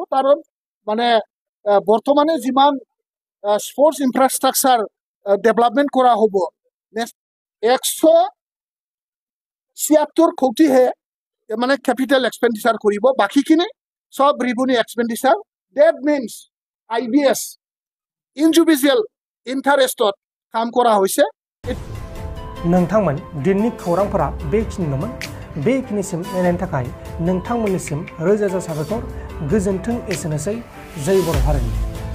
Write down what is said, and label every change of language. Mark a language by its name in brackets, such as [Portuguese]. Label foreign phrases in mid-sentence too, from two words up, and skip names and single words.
[Assamese] কাৰণ মানে বৰ্তমানে যিমান [English] sports infrastructure development [Assamese] কৰা হ'ব, 176 কোটিহে মানে [English] capital expenditure [Assamese] কৰিব, বাকীখিনি সব [English] revenue expenditure. that means [Assamese] IBS [English] individual interest [Assamese] কাম কৰা হৈছে। [Bodo] नोंथांमोन दिननि खौरांफोरा बेखिनिनोमोन। बेखिनिसिम नायनायनि थाखाय नोंथांमोननिसिम रोजा रोजा साबायखर। गोजोन्थों। एसेनोसै। जय बर' हारिनि।